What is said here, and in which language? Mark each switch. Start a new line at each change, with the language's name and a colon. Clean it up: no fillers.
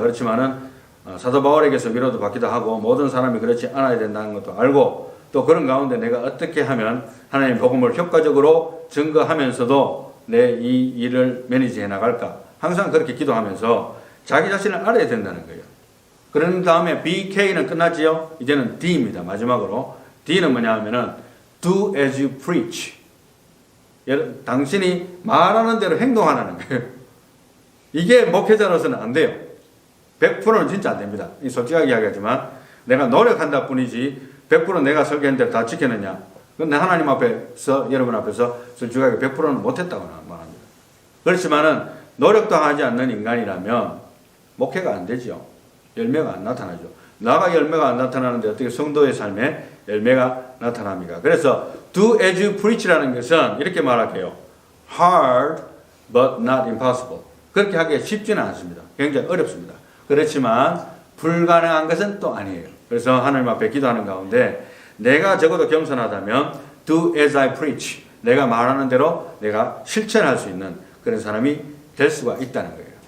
Korean: 그렇지만은 사도 바울에게서 위로도 받기도 하고 모든 사람이 그렇지 않아야 된다는 것도 알고 또 그런 가운데 내가 어떻게 하면 하나님 복음을 효과적으로 증거하면서도 내 이 일을 매니지해 나갈까 항상 그렇게 기도하면서 자기 자신을 알아야 된다는 거예요. 그런 다음에 BK는 끝났지요. 이제는 D입니다. 마지막으로 D는 뭐냐 하면은
English: do as you preach.
Korean: 당신이 말하는 대로 행동하라는 거예요. 이게 목회자로서는 안 돼요. 100%는 진짜 안 됩니다. 솔직하게 이야기하지만 내가 노력한다 뿐이지 100% 내가 설계한 대로 다 지켰느냐? 근데 하나님 앞에서 여러분 앞에서 솔직하게 100%는 못했다고 말합니다. 그렇지만은 노력도 하지 않는 인간이라면 목회가 안 되죠. 열매가 안 나타나죠. 나가 열매가 안 나타나는데 어떻게 성도의 삶에 열매가 나타납니까? 그래서
English: do as you preach
Korean: 라는 것은 이렇게 말할게요.
English: hard but not impossible.
Korean: 그렇게 하기가 쉽지는 않습니다. 굉장히 어렵습니다. 그렇지만 불가능한 것은 또 아니에요. 그래서 하나님 앞에 기도하는 가운데 내가 적어도 겸손하다면
English: do as I preach.
Korean: 내가 말하는 대로 내가 실천할 수 있는 그런 사람이 될 수가 있다는 거예요.